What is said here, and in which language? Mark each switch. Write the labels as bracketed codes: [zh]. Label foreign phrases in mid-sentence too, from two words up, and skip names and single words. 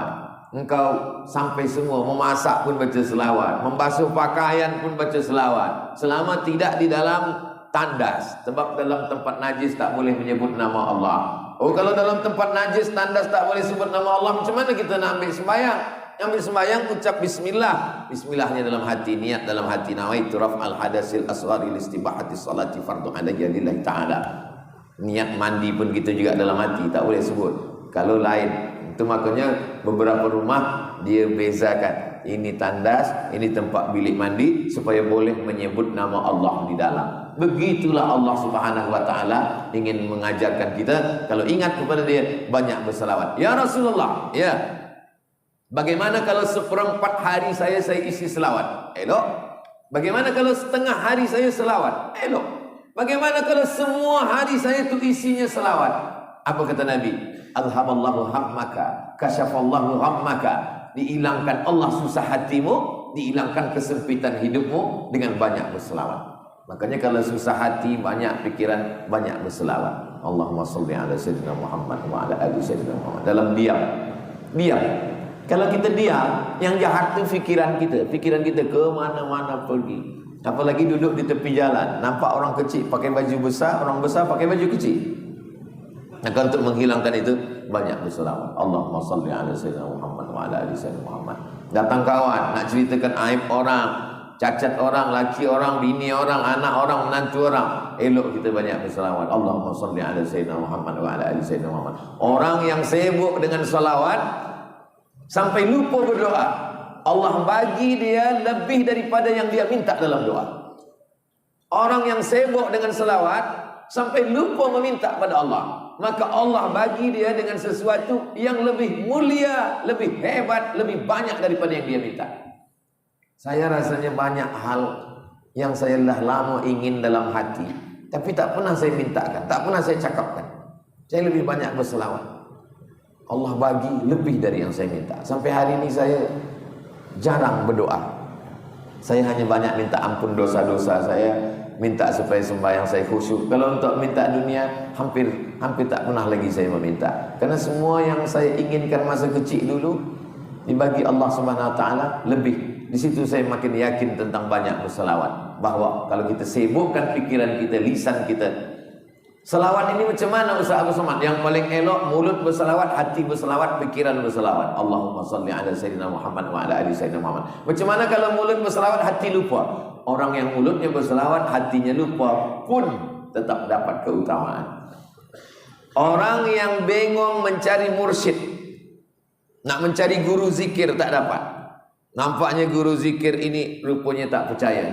[ms] Engkau sampai semua memasak pun baca selawat, membasuh pakaian pun baca selawat. Selama tidak di dalam tandas, sebab dalam tempat najis tak boleh menyebut nama Allah. Kalau dalam tempat najis tandas tak boleh sebut nama Allah, macam mana kita nak ambil sembahyang? Ambil sembahyang ucap bismillah. Bismillahnya dalam hati, niat dalam hati, [ar] نويت رفع الحدث الأصغر لاستباحة الصلاة فرض علي لله تعالى. [ms] Niat mandi pun kita juga dalam hati, tak boleh sebut. Kalau lain, itu makanya beberapa rumah dia bezakan, ini tandas, ini tempat bilik mandi, supaya boleh menyebut nama Allah di dalam. Begitulah Allah [ar] سبحانه وتعالى [ms] ingin mengajarkan kita, kalau ingat kepada dia banyak berselawat. [ar] يا رسول الله، يا. [ms] Bagaimana kalau 1/4 hari saya isi selawat? Elok. Bagaimana kalau setengah hari saya selawat? Elok. Bagaimana kalau semua hari saya itu isinya selawat? Apa kata Nabi? [ar] ألهم الله همك، كشف الله همك. [ms] Dihilangkan Allah susah hatimu, dihilangkan kesempitan hidupmu dengan banyak berselawat. Makanya kalau susah hati, banyak pikiran, banyak berselawat. [ar] اللهم صل على سيدنا محمد وعلى آل سيدنا محمد. [ms] Dalam diam. Kalau kita diam, yang jahat itu pikiran kita ke mana-mana pergi. Apalagi duduk di tepi jalan, nampak orang kecil pakai baju besar, orang besar pakai baju kecil. Maka untuk menghilangkan itu banyak berselawat. [ar] اللهم صل على سيدنا محمد وعلى آل سيدنا محمد. [ms] Datang kawan nak ceritakan aib orang, cacat orang, laki orang, bini orang, anak orang, menantu orang, elok kita banyak berselawat. [ar] اللهم صل على سيدنا محمد وعلى آل سيدنا محمد. [ms] Orang yang sibuk dengan selawat sampai lupa berdoa, Allah bagi dia lebih daripada yang dia minta dalam doa. Orang yang sibuk dengan selawat sampai lupa meminta pada Allah, maka Allah bagi dia dengan sesuatu yang lebih mulia, lebih hebat, lebih banyak daripada yang dia minta. Saya rasanya banyak hal yang saya dah lama ingin dalam hati, tapi tak pernah saya mintakan, tak pernah saya cakapkan. Saya lebih banyak berselawat. Allah bagi lebih dari yang saya minta. Sampai hari ini saya jarang berdoa. Saya hanya banyak minta ampun dosa-dosa saya, minta supaya sembahyang saya khusyuk. Kalau untuk minta dunia, hampir tak pernah lagi saya meminta. Karena semua yang saya inginkan masa kecil dulu dibagi Allah [ar] سبحانه وتعالى [ms] lebih. Di situ saya makin yakin tentang banyak berselawat. Bahawa kalau kita sibukkan pikiran kita, lisan kita. Selawat ini macam mana Ustaz Abu Somad? Yang paling elok mulut berselawat, hati berselawat, pikiran berselawat. [ar] اللهم صل على سيدنا محمد وعلى آل سيدنا محمد. [ms] Macam mana kalau mulut berselawat, hati lupa? Orang yang mulutnya berselawat, hatinya lupa pun tetap dapat keutamaan. Orang yang bengong mencari mursyid, nak mencari guru zikir tak dapat. Nampaknya guru zikir ini rupanya tak percaya.